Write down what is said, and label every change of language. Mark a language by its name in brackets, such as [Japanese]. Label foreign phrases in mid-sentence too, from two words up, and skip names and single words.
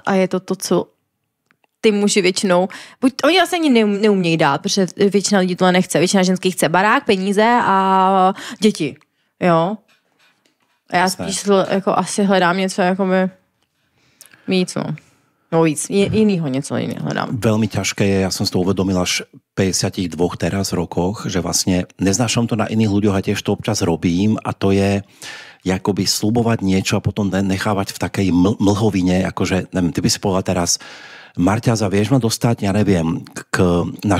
[Czech] A je to, co ty muži většinou, oni vlastně ani neumějí dát, protože většina lidí to nechce. Většina ženských chce barák, peníze a děti. Jo? A já spíš jako asi hledám něco jakoby víc, no. No víc, jinýho něco hledám. [Slovak] Veľmi ťažké je, ja som si to uvedomil až 52 teraz rokoch, že vlastne neznášam to na iných ľuďoch a tiež to občas robím a to je jakoby slubovať niečo a potom nechávať v takej mlhovine, akože, neviem, ty by si povedal teraz, Marťaza, vieš ma dostať, ja neviem, na